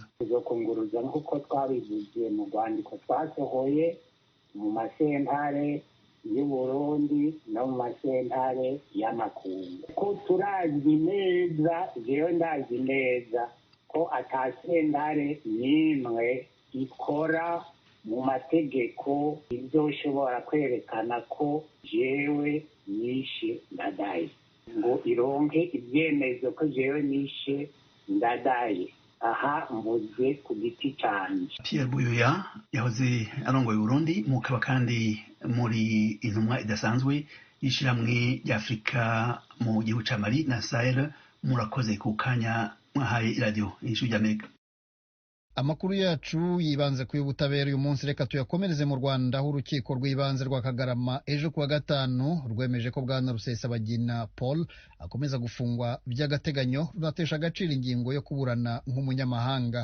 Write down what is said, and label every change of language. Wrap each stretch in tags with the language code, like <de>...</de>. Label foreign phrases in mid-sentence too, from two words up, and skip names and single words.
<rn>tuzokunguruza nk'uko twabivugiye mu rwandiko twasohoye mu masentare y'u Burundi no mu masentare y'amakungu, ko turazi neza, jewe ndazi neza ko ata sentare n'imwe ikora mu mategeko izoshobora kwerekana ko jewe nishe Ndadaye, ngo ironke ibyemezo ko jewe nishe Ndadaye. aha mvuze ku giti canje. Pierre Buyoya yahoze arongoye Burundi, mukaba kandi muri intumwa idasanzwe y'ishirahamwe ry'Afrika mu gihugu ca Mali na Sahel. Murakoze ku kanya mwahaye iradiyo Ijwi ry'Amerika.</rn> <rw>Amakuru yacu yibanze ku y'ubutabera uyu munsi, reka tuyakomereze mu Rwanda, aho urukiko rw'ibanze rwa Kagarama ejo kuwa gatanu rwemeje ko bwana Rusesabagina Paul akomeza gufungwa by'agateganyo, runatesha agaciro ingingo yo kuburana nk'umunyamahanga.</rw>